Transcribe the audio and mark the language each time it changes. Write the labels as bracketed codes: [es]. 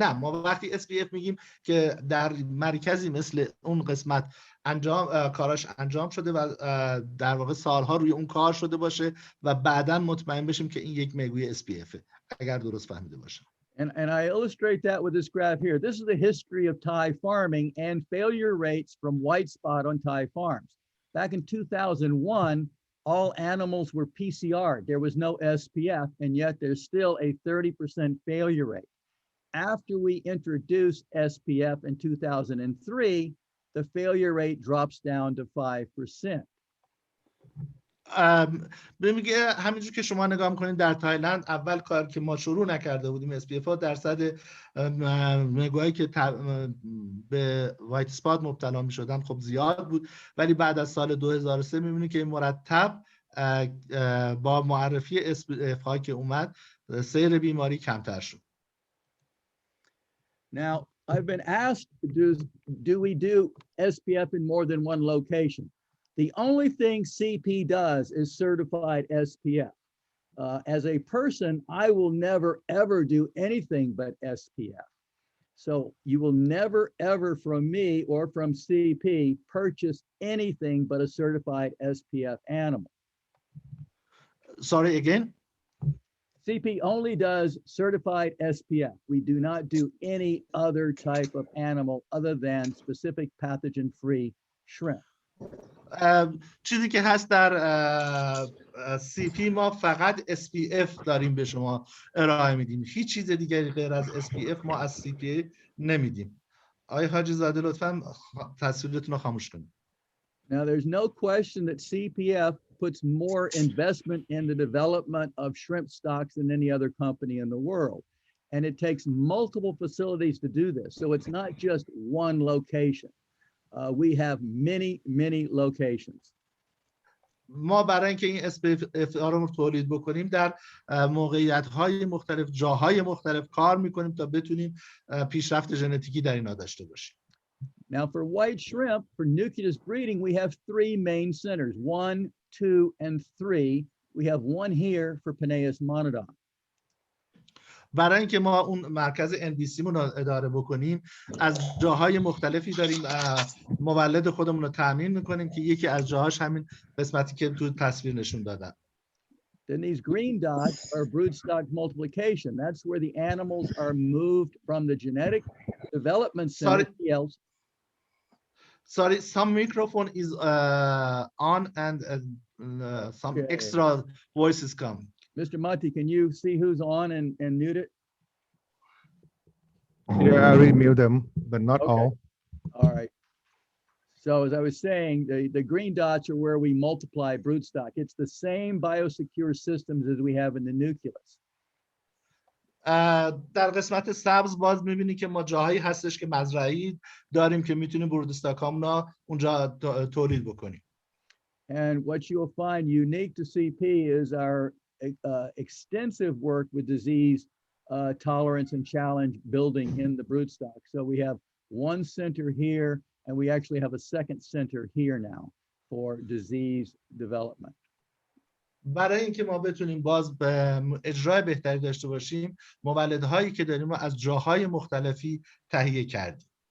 [fa] نه، ما وقتی SPF میگیم که در مرکزی مثل اون قسمت کاراش انجام شده و در واقع سالها روی اون کار شده باشه و بعداً مطمئن بشیم که این یک میگوی SPF، اگر درست فهمیده باشم. [en] And I illustrate that with this graph here. This is the history of Thai farming and failure rates from white spot on Thai farms. Back in 2001, all animals were PCR'd. There was no SPF, and yet there's still a 30% failure rate. After we introduced SPF in 2003, the failure rate drops down to 5%. [fa] میگه همینجور که شما نگاه میکنید در تایلند اول کار که ما شروع نکرده بودیم SPF ها درصد میگوهایی که به وایت اسپات مبتلا میشدن خب زیاد بود، ولی بعد از سال 2003 میبینید که مرتب با معرفی SPF هایی که اومد سیر بیماری کمتر شد. [en] Now, I've been asked, do we do SPF in more than one location? The only thing CP does is certified SPF. As a person, I will never, ever do anything but SPF. So you will never, ever from me or from CP purchase anything but a certified SPF animal. Sorry, again? CP only does certified SPF. We do not do any other type of animal other than specific pathogen-free shrimp. [fa] چیزی که هست در CP ما فقط SPF داریم به شما ارائه میدیم، هیچ چیز دیگری غیر از SPF ما از CP نمیدیم. آقای حاجی زاده لطفاً تصویرتون رو خاموش کنید. [en] Now there's no question that CPF puts more investment in the development of shrimp stocks than any other company in the world. And it takes multiple facilities to do this. So it's not just one location. We have many, many locations. [fa] ما برای اینکه این SPF رو تولید بکنیم در موقعیت‌های مختلف، جاهای مختلف کار میکنیم تا بتونیم پیشرفت ژنتیکی در اینا داشته باشیم. [en] Now for white shrimp, for nucleus breeding, we have three main centers, 1, 2, and 3. We have one here for Penaeus monodon. [fa] برای اینکه ما اون مرکز NBC مون رو اداره بکنیم از جاهای مختلفی داریم مولد خودمون رو تامین میکنیم که یکی از جاهاش همین قسمتی که تو تصویر نشون دادم. [en] Then these green dots are broodstock multiplication. That's where the animals are moved from the genetic development center. Sorry, some microphone is on and some extra voices come. Mr. Mati, can you see who's on and mute it? Yeah, I will mute them, but not Okay. all. All right. So as I was saying, the green dots are where we multiply broodstock. It's the same biosecure systems as we have in the nucleus. [fa] در قسمت سبز باز میبینی که ما جاهایی هستش که مزرعی داریم که میتونیم برودستاکامنا اونجا تولید بکنیم. [en] And what you'll find unique to CP is our extensive work with disease tolerance and challenge building in the broodstock. So we have one center here, and we actually have a second center here now for disease development. [fa] برای اینکه ما بتونیم باز به اجرای بهتری داشته باشیم، مولدهایی که داریم رو از جاهای مختلفی تهیه کردیم.